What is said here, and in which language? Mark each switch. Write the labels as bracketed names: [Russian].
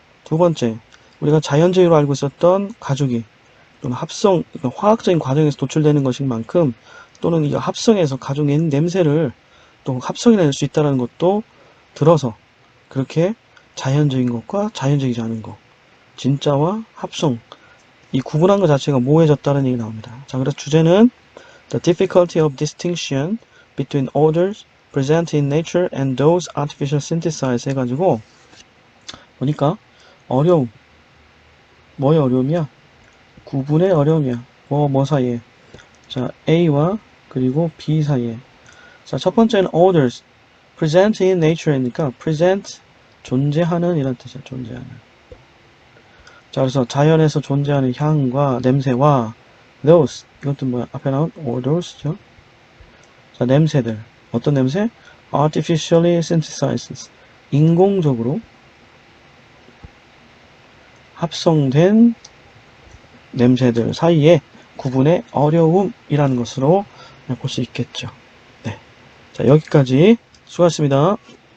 [Korean] 두 번째, 우리가 자연적으로 알고 있었던 가죽이 또는 합성, 화학적인 과정에서 도출되는 것인 만큼 또는 이 합성해서 가죽의 냄새를 또 합성해낼 수 있다는 것도 들어서 그렇게 자연적인 것과 자연적이지 않은 것, 진짜와 합성, 이 구분한 것 자체가 모호해졌다는 얘기 나옵니다. 자, 그래서 주제는 [English] The difficulty of distinction between odors present in nature and those artificial synthesized [Korean] 해가지고 보니까 어려움, 뭐의 어려움이야? 구분의 어려움이야. 뭐 사이에. 자, A와 그리고 B 사이에. 자, 첫 번째는 [English] odors present in nature [Korean] 니까 present 존재하는 이란 뜻이야. 존재하는. 자, 그래서 자연에서 존재하는 향과 냄새와 those 이것도 뭐야? 앞에 나온 odors죠. 자, 냄새들. 어떤 냄새? [English] artificially synthesized. [Korean] 인공적으로 합성된 냄새들 사이에 구분의 어려움이라는 것으로 볼 수 있겠죠. 네. 자, 여기까지 수고하셨습니다.